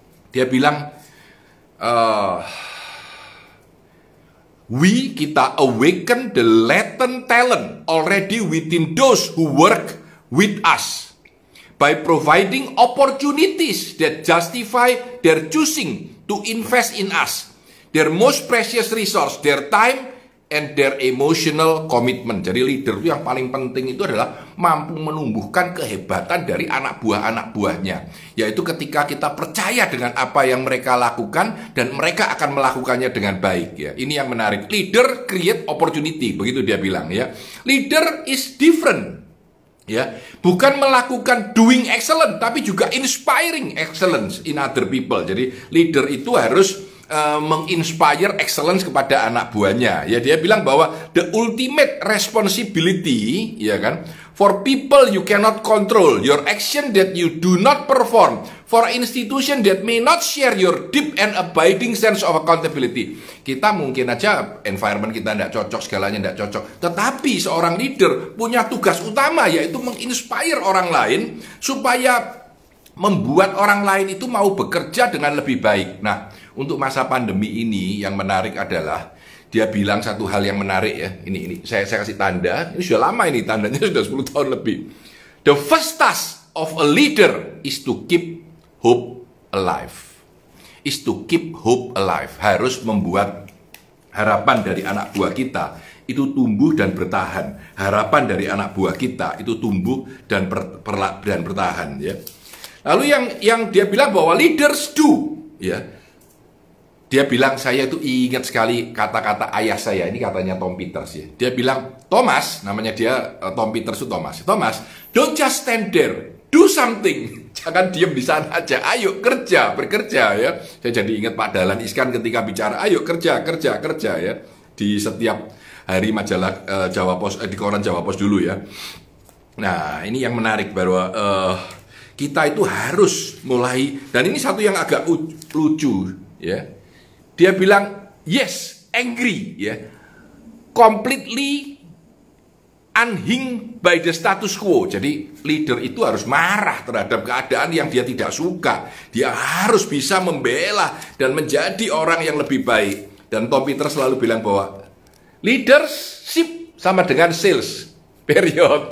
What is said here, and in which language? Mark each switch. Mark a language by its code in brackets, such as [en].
[id] Dia bilang kita [en] awaken the latent talent already within those who work with us by providing opportunities that justify their choosing to invest in us. Their most precious resource, their time and their emotional commitment. [id] Jadi leader itu yang paling penting itu adalah mampu menumbuhkan kehebatan dari anak buahnya. Yaitu ketika kita percaya dengan apa yang mereka lakukan dan mereka akan melakukannya dengan baik ya. Ini yang menarik. [en] Leader create opportunity, [id] begitu dia bilang ya. [en] Leader is different. [id] Ya, bukan melakukan [en] doing excellent [id] tapi juga [en] inspiring excellence in other people. [id] Jadi leader itu harus menginspire excellence kepada anak buahnya. Ya, dia bilang bahwa [en] the ultimate responsibility, [id] ya kan, [en] for people you cannot control, your action that you do not perform, for institution that may not share your deep and abiding sense of accountability. [id] Kita mungkin aja environment kita tidak cocok, segalanya tidak cocok. Tetapi seorang leader punya tugas utama yaitu menginspire orang lain supaya membuat orang lain itu mau bekerja dengan lebih baik. Nah, untuk masa pandemi ini yang menarik adalah dia bilang satu hal yang menarik ya. Ini saya kasih tanda. Ini sudah lama ini tandanya sudah 10 tahun lebih. [en] The first task of a leader is to keep hope alive. Is to keep hope alive. [id] Harus membuat harapan dari anak buah kita itu tumbuh dan bertahan. Harapan dari anak buah kita itu tumbuh dan bertahan ya. Lalu yang dia bilang bahwa leaders do ya. Dia bilang, saya itu ingat sekali kata-kata ayah saya, ini katanya Tom Peters ya. Dia bilang, Thomas, namanya dia Tom Peters itu Thomas. [en] Thomas, don't just stand there, do something. [id] Jangan diem di sana aja, ayo bekerja ya. Saya jadi ingat Pak Dahlan Iskan ketika bicara, ayo kerja ya. Di setiap hari majalah Jawa Pos, di koran Jawa Pos dulu ya. Nah, ini yang menarik bahwa kita itu harus mulai, dan ini satu yang agak lucu ya. Dia bilang [en] yes, angry ya, completely unhinged by the status quo. [id] Jadi leader itu harus marah terhadap keadaan yang dia tidak suka. Dia harus bisa membela dan menjadi orang yang lebih baik. Dan Tom Peters selalu bilang bahwa leadership sama dengan sales. Period.